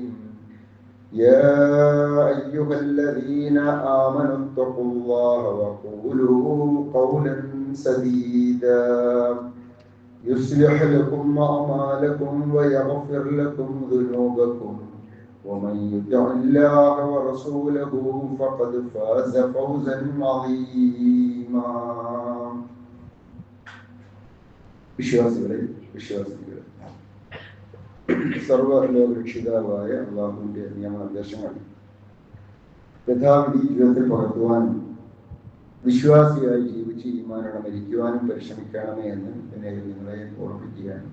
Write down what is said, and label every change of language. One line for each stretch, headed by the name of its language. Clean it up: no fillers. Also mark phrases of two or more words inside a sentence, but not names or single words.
Arabic: يا أيها الذين آمنوا اتقوا الله وقولوا قولا سديدا يصلح لكم أعمالكم ويغفر لكم ذنوبكم ومن يطع الله ورسوله فقد فاز فوزا عظيما.
Malayalam: വിശ്വാസികളെ സർവലോകരക്ഷിതാവായ അല്ലാഹുവിന്റെ നിയമനിർദ്ദേശങ്ങൾ യഥാവിധി ജീവിതത്തിൽ പകർത്തുവാനും വിശ്വാസിയായി ജീവിച്ച് ഈമാനോടെ മരിക്കുവാനും പരിശ്രമിക്കണമേ എന്ന് എന്നെ നിങ്ങളെ ഓർമ്മിക്കുകയാണ്.